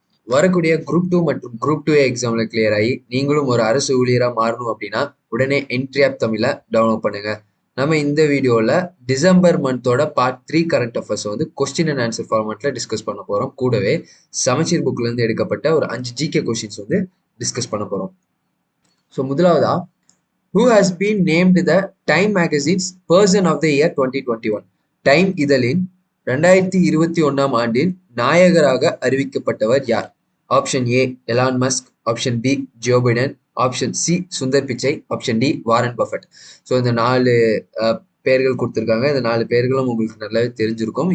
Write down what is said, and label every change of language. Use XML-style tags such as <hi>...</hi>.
<ta>வரக்கூடிய குரூப் 2 மற்றும் குரூப் 2 எக்ஸாம்ல கிளியர் ஆகி நீங்களும் ஒரு அரசு ஊழியரா மாறணும் அப்படின்னா உடனே என்ட்ரி ஆப் தமிழை டவுன்லோட் பண்ணுங்க. நம்ம இந்த வீடியோல டிசம்பர் மந்தோட பார்ட் 3 கரண்ட் அஃபேர்ஸ் வந்து கொஸ்டின் அண்ட் ஆன்சர் ஃபார்மேட்ல டிஸ்கஸ் பண்ண போறோம். கூடவே சமச்சீர் புக்ல இருந்து எடுக்கப்பட்ட ஒரு 5 ஜிகே கொஸ்டின்ஸ் வந்து டிஸ்கஸ் பண்ண போறோம். ஸோ முதலாவதா,</ta> <en>who has been named the Time Magazine's Person of the Year 2021?</en> <ta>Time இதழின் 2021 ஆண்டின் நாயகராக அறிவிக்கப்பட்டவர் யார்? Option A Elon Musk, option B Joe Biden, option C Sundar Pichai, option D Warren Buffett. So இந்த 4 பேர்கள் கொடுத்துருக்காங்க. இந்த 4 பேர்களும் உங்களுக்கு நல்லாவே தெரிஞ்சிருக்கும்.</ta>